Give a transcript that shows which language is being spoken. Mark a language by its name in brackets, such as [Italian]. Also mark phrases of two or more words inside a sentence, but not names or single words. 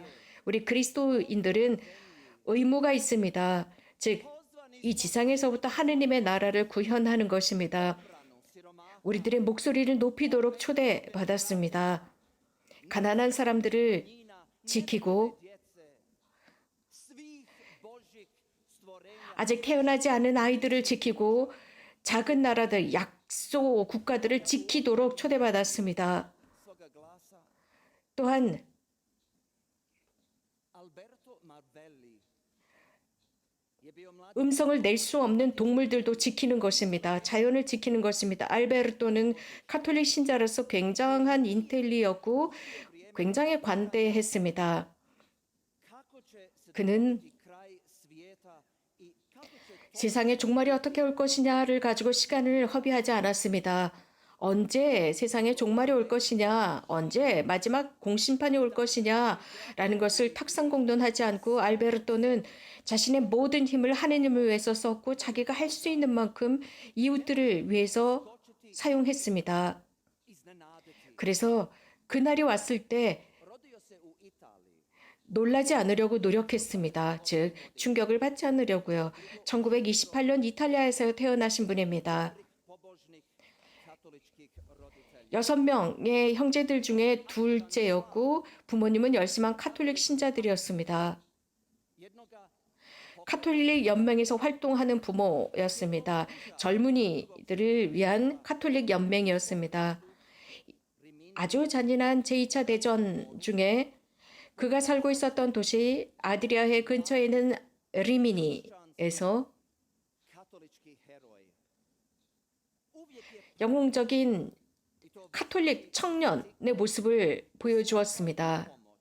[Korean] 우리 그리스도인들은 의무가 있습니다. 즉, 이 지상에서부터 하느님의 나라를 구현하는 것입니다. 우리들의 목소리를 높이도록 초대받았습니다. 가난한 사람들을 지키고 [Croatian] svih Božjih stvorenja [Korean] 아직 태어나지 않은 아이들을 지키고 작은 나라들, 약소 국가들을 지키도록 초대받았습니다. [Croatian] svoga glasa. [Korean] 또한 [Croatian] Alberto Marvelli je bio mladi [Korean] 음성을 낼 수 없는 동물들도 지키는 것입니다. 자연을 지키는 것입니다. 알베르토는 카톨릭 신자로서 굉장한 인텔리였고 굉장히 관대했습니다. [Croatian] kako će se [Korean] 그는 [Croatian] dogoditi kraj svijeta i kako će [Korean] 세상의 종말이 어떻게 올 것이냐를 가지고 시간을 허비하지 않았습니다. 언제 세상의 종말이 올 것이냐, 언제 마지막 공심판이 올 것이냐라는 것을 탁상공론하지 않고 알베르토는 자신의 모든 힘을 하느님을 위해서 썼고 자기가 할 수 있는 만큼 이웃들을 위해서 사용했습니다. iznenaditi. 그래서 그날이 왔을 때 [Croatian] Rodio se u Italiji. [Korean] 놀라지 않으려고 노력했습니다. 즉, 충격을 받지 않으려고요. 1928년 이탈리아에서 태어나신 분입니다. [Croatian] Pobožnih katoličkih roditelja. [Korean] 6명의 형제들 중에 둘째였고 부모님은 열심한 카톨릭 신자들이었습니다. Jednoga 카톨릭 연맹에서 활동하는 부모였습니다. 젊은이들을 위한 카톨릭 연맹이었습니다. 아주 잔인한 제2차 대전 중에 그가 살고 있었던 도시 아드리아해 근처에 있는 리미니에서 영웅적인 카톨릭 청년의 모습을 보여주었습니다.